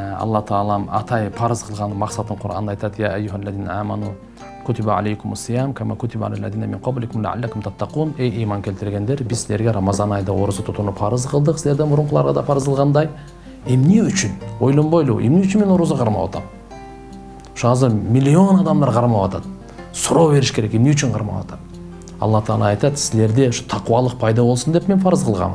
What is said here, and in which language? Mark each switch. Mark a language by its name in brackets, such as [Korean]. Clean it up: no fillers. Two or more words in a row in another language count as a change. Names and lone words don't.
[Kyrgyz] Алла Таалам атай парыз кылган максатын Кур'анда айтат: [Arabic] "يا أيها الذين آمنوا كتب عليكم الصيام كما كتب على الذين من قبلكم لعلكم تتقون". [Kyrgyz] Эй иман келтиргендер, биз силерге Рамазан айда ораза тутууну парыз кылдык, силерден мурункуларга да парыз кылгандай. Эмне үчүн? Ойлонбойлу, эмне үчүн мен ораза кармап атам? Ошо азыр миллион адамдар кармап атат. Суроо бериш керек, эмне үчүн кармап атам? Алла Таала айтат: "Силерде ушу таквалык пайда болсун деп мен парыз кылганмын".